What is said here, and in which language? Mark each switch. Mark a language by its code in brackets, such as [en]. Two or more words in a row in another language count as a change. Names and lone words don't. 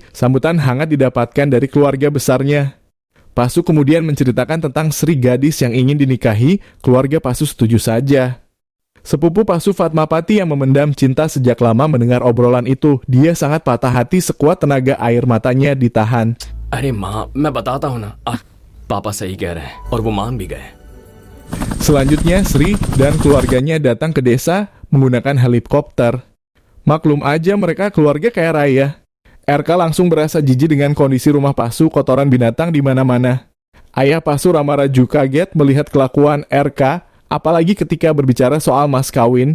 [id] Sambutan hangat didapatkan dari keluarga besarnya. Pasu kemudian menceritakan tentang Sri, gadis yang ingin dinikahi. Keluarga Pasu setuju saja. Sepupu Pasu, Fatmapati, yang memendam cinta sejak lama, mendengar obrolan itu. Dia sangat patah hati, sekuat tenaga air matanya ditahan. [hi] अरे माँ मैं बताता हूँ ना पापा सही कह रहे हैं और वो मान भी गए [id] Selanjutnya, Sri dan keluarganya datang ke desa menggunakan helikopter. Maklum aja mereka keluarga kaya raya. RK langsung berasa jijik dengan kondisi rumah Pasu, kotoran binatang di mana-mana. Ayah Pasu, Ramaraju, kaget melihat kelakuan RK, apalagi ketika berbicara soal mas kawin.